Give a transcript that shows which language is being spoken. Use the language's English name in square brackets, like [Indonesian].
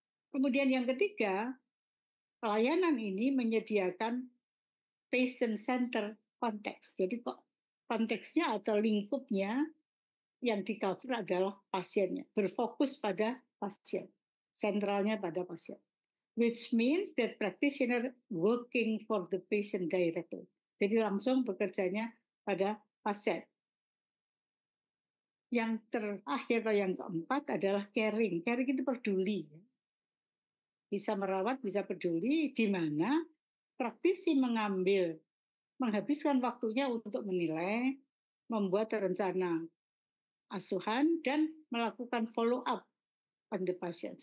[Indonesian] Kemudian yang ketiga, pelayanan ini menyediakan patient center konteks. Jadi kok konteksnya atau lingkupnya yang di cover adalah pasiennya, berfokus pada pasien, sentralnya pada pasien. [English] Which means that practitioner working for the patient directly. [Indonesian] Jadi langsung bekerjanya pada pasien. Yang terakhir atau yang keempat adalah caring. Caring itu peduli. Bisa merawat, bisa peduli, di mana praktisi menghabiskan waktunya untuk menilai, membuat rencana asuhan, dan melakukan [English] follow up on the patient.